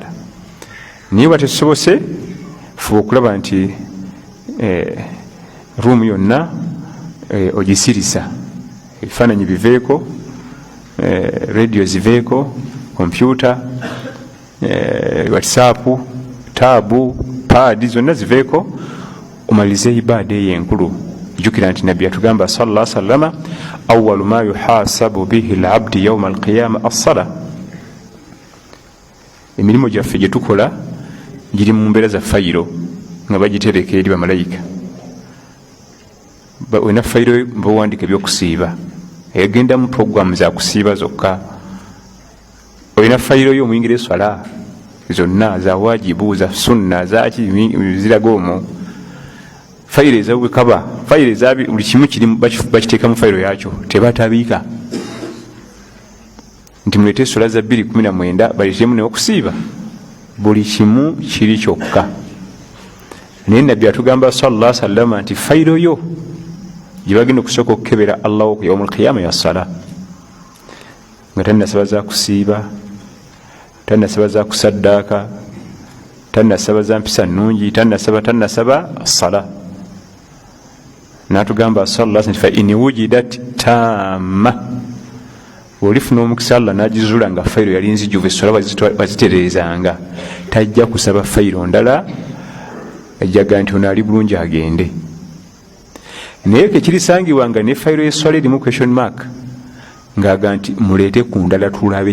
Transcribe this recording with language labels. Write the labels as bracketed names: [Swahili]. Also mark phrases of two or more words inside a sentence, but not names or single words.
[Ganda] Naye bwa tesobose, fuba okulaba nti ruumu yonna ogisirisa, ebifaananyi biveeko, rediyo ziveeko, kompyuta, whatsapp, taabu, paadi zonna ziveeko, omalirize ibaada eyo enkulu. Jjukira nti nabbi yatugamba [Arabic] صلى الله عليه وسلم, أول ما يحاسب به العبد يوم القيامة الصلاة. [Ganda] Emirimu gyaffe gye tukola giri mu mbeera za fayiro nga bagitereka eri bamalayika. Olina fayiro bawandiika ebyokusiiba, egenda mu programu za kusiiba zokka. Olina fayiro yo omuyingira eswala zonna za wajibu, za sunna, zaki ziraga omwo. Fayiro ezabwekaba, fayiro ezabi buli kimu kirimu bakiteeka mu fayiro yakyo, tebatabiika nti muleete essola za 2:19 baleetemu n'okusiiba. Buli kimu kiri kyokka. Naye nabbi atugamba [Arabic] صلى الله عليه وسلم [Ganda] nti fayiro yo gye bagenda okusooka okukebera Allah ku [Arabic] يوم القيامة [Ganda] ya ssala, nga tannasaba za kusiiba, tannasaba za kusaddaaka, tannasaba za mpisa nnungi, tannasaba ssala. [Arabic] N'atugamba صلى الله عليه وسلم فإن وجدت تامة, [Ganda] olifuna omukisa Allah n'agizuula nga fayiro yali nzijuvu, essola bazitereezanga, tajja kusaba fayiro ndala, ajjaga nti ono ali bulungi agende. Naye kekirisangibwa nga ne fayiro y'essola erimu [English] question mark, [Ganda] ng'aga nti muleete ku ndala tulabe.